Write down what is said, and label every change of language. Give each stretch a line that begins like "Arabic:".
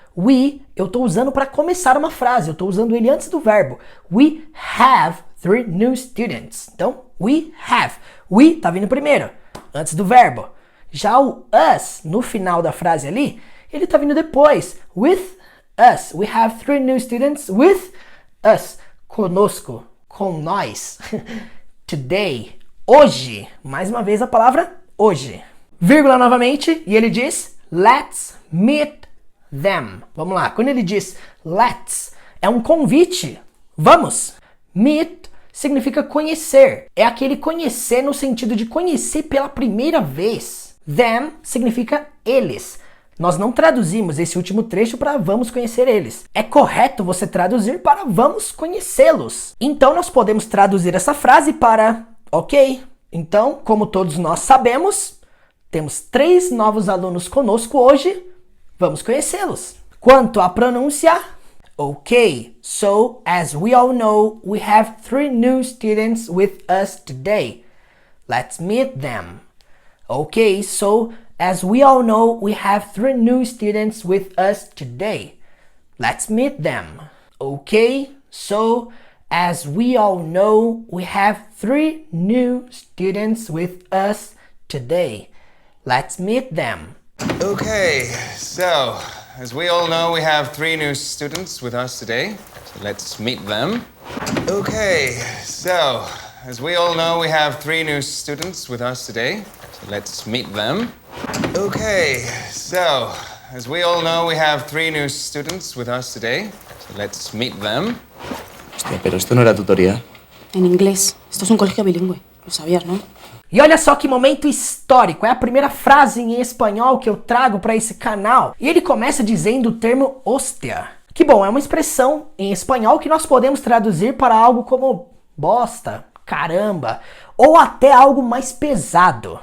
Portuguese: We, eu estou usando para começar uma frase, eu estou usando ele antes do verbo.
English: We have 3 new students.
Portuguese: Então,
English: we have.
Portuguese: We tá vindo primeiro, antes do verbo. Já o us, no final da frase ali, ele tá vindo depois.
English: With us. We have 3 new students with us.
Portuguese: Conosco, com nós. Today. Hoje. Mais uma vez a palavra hoje. Vírgula novamente, e ele diz,
English: let's meet them.
Portuguese: Vamos lá, quando ele diz let's, é um convite. Vamos. Meet significa conhecer. É aquele conhecer no sentido de conhecer pela primeira vez. Them significa eles. Nós não traduzimos esse último trecho para vamos conhecer eles. É correto você traduzir para vamos conhecê-los. Então nós podemos traduzir essa frase para ok, então, como todos nós sabemos, temos 3 novos alunos conosco hoje, vamos conhecê-los. Quanto à pronúncia,
English: ok, so as we all know, we have 3 new students with us today. Let's meet them. Ok, so as we all know, we have 3 new students with us today. Let's meet them. Ok, so As we all know, we have 3 new students with us today. Let's meet them. Okay, so, as we all know, we have 3 new students with us today. So let's meet them. Okay, so, as we all know, we have 3 new students with us today. So let's meet them. Okay, so, as we all know, we have 3 new students with us today. So let's meet them.
Spanish: Hostia, pero esto no era tutoría. En inglés. Esto es un colegio bilingüe. Lo sabías, ¿no?
Portuguese: E olha só que momento histórico, é a primeira frase em espanhol que eu trago para esse canal. E ele começa dizendo o termo hostia. Que bom, é uma expressão em espanhol que nós podemos traduzir para algo como bosta, caramba, ou até algo mais pesado.